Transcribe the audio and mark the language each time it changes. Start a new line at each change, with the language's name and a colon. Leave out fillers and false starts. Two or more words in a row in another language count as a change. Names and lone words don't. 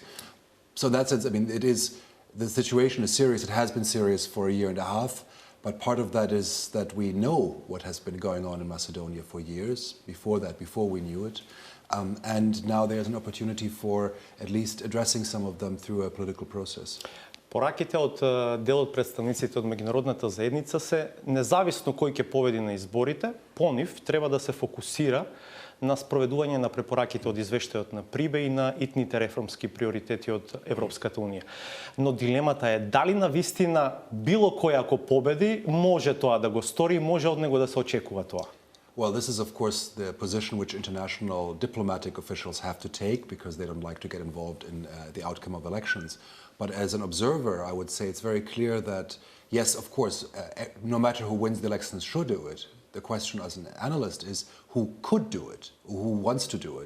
English: So in that sense, I mean, the situation is serious. It has been serious for a year and a half. But part of that is that we know what has been going on in Macedonia for years, before we knew it. And now there's an opportunity for at least addressing some of them through a political process.
Macedonian: Пораките од дел од представниците од меѓународната заедница се, независно кој ќе победи на изборите, по нив треба да се фокусира на спроведување на препораките од извештајот на Прибе и на итните реформски приоритети од Европската унија. Но дилемата е дали на вистина било кој ако победи може тоа да го стори, може од него да се очекува тоа.
English: Well, this is, of course, the position which international diplomatic officials have to take because they don't like to get involved in the outcome of elections. But as an observer, I would say it's very clear that, yes, of course, no matter who wins the elections should do it. The question as an analyst is who could do it, who wants to do it.